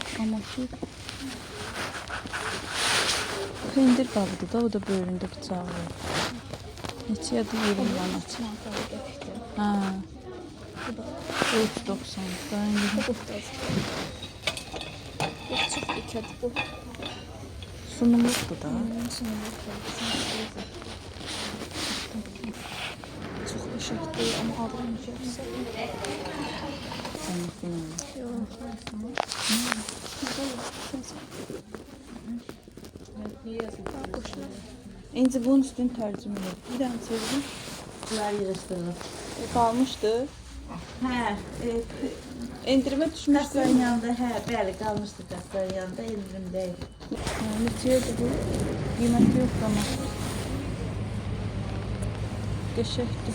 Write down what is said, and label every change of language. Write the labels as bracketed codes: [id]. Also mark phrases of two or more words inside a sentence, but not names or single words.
[az] Amma ki pendir qabıdır da, o da böyründə bıçağı var. Neçədir? 20 manat. Çantalı gətirdim. Ha, Bu da 3.90. Daha indi. bu da. Bu çox dikkat bu. Sunumluqdur da. [tr] Çox teşekkür ederim ama almayacaqsa. [az] İnci bunun üstünü tərcümə edin. Bir dənə çevirin. Bunlar yığışdırılır. Qalmışdı. Hə, Endirmə düşmüşdü. kassanın yanında, hə, bəli, qalmışdı kassanın yanında, indirimdəydi. Neçədir bu? Qiyməti yoxdur amma. Qəşəkdir.